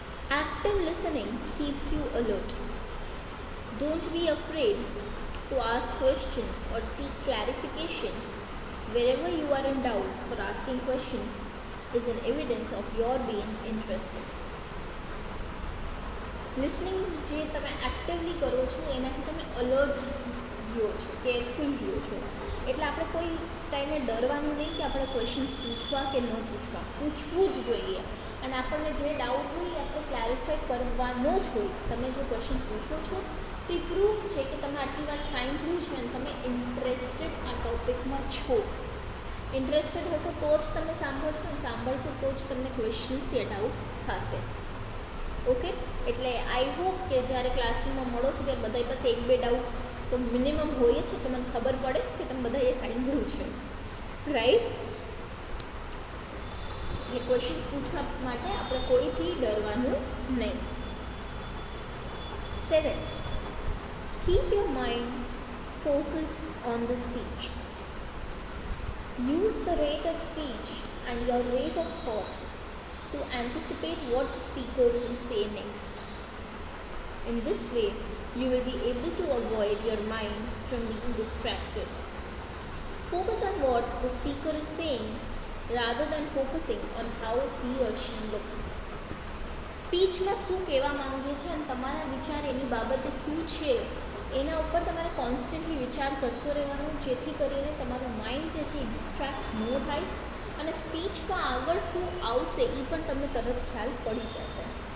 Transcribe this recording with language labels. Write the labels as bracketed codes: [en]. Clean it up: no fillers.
[en] Active listening keeps you alert. Don't be afraid to ask questions or seek clarification. Wherever you are in doubt, for asking questions is an evidence of your being interested. [gu] Listening જે તમે actively કરો છો એનાથી તમે alert રહ્યો છો, careful રહ્યો છો. એટલે આપણે કોઈ ટાઈમે ડરવાનું નહીં કે આપણે ક્વેશ્ચન્સ પૂછવા કે ન પૂછવા, પૂછવું જ જોઈએ. અને આપણને જે ડાઉટ હોય એ આપણે ક્લેરિફાઈ કરવાનો જ હોય. તમે જો ક્વેશ્ચન પૂછો છો તો એ પ્રૂફ છે કે તમે આટલી વાર સાંભળ્યું છે અને તમે ઇન્ટરેસ્ટેડ આ ટૉપિકમાં છો. ઇન્ટરેસ્ટેડ હશો તો જ તમે સાંભળશો, અને સાંભળશો તો જ તમને ક્વેશ્ચન્સ યા ડાઉટ્સ થશે. ઓકે, એટલે [en] I hope [gu] કે જ્યારે ક્લાસરૂમમાં મળો છો ત્યારે બધા પાસે એક બે ડાઉટ્સ તો મિનિમમ હોય છે, તો મને ખબર પડે કે તમે બધાએ સાંભળ્યું છે, રાઈટ? એટલે ક્વેશ્ચન્સ પૂછવા માટે આપણે કોઈથી ડરવાનું નહીં. [en] Seventh, keep your mind focused on the speech. Use the rate of speech and your rate of thought to anticipate what the speaker will say next. In this way, you will be able to avoid your mind from being distracted. Focus on what the speaker is saying rather than focusing on how he or she looks. [gu] સ્પીચમાં શું કહેવા માંગે છે અને તમારા વિચાર એની બાબતે શું છે એના ઉપર તમારે કોન્સ્ટન્ટલી વિચાર કરતો રહેવાનો, જેથી કરીને તમારું માઇન્ડ જે છે એ ડિસ્ટ્રેક્ટ ન થાય અને સ્પીચમાં આગળ શું આવશે એ પણ તમને તરત ખ્યાલ પડી જશે.